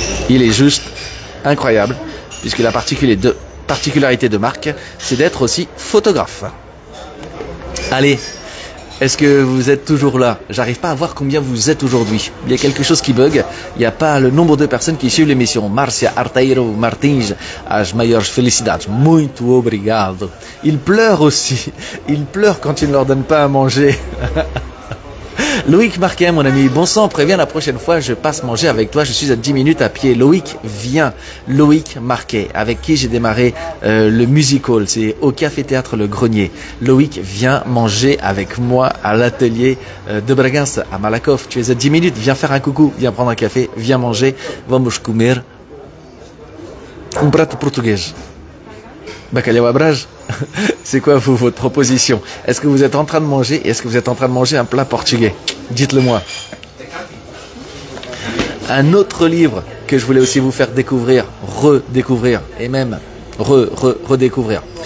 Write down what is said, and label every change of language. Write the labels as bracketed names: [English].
[French] Il est juste incroyable, puisque la particularité de Marc, c'est d'être aussi photographe. Allez, est-ce que vous êtes toujours là? J'arrive pas à voir combien vous êtes aujourd'hui. Il y a quelque chose qui bug. Il n'y a pas le nombre de personnes qui suivent l'émission. [Portuguese] Márcia Arteiro Martins, as maiores felicidades. Muito obrigado. [French] Il pleure aussi. Il pleure quand tu ne leur donnes pas à manger. Loïc Marquet, mon ami, bon sang, préviens la prochaine fois, je passe manger avec toi, je suis à 10 minutes à pied. Loïc, viens. Loïc Marquet, avec qui j'ai démarré le musical, c'est au Café Théâtre Le Grenier. Loïc, viens manger avec moi à l'atelier de Bragança, à Malakoff. Tu es à 10 minutes, viens faire un coucou, viens prendre un café, viens manger. [Portuguese] Vamos comer prato português. Bacalhau à brage. [French] C'est quoi votre proposition? Est-ce que vous êtes en train de manger? Est-ce que vous êtes en train de manger un plat portugais? Dites-le moi. Un autre livre que je voulais aussi vous faire découvrir, redécouvrir et même redécouvrir.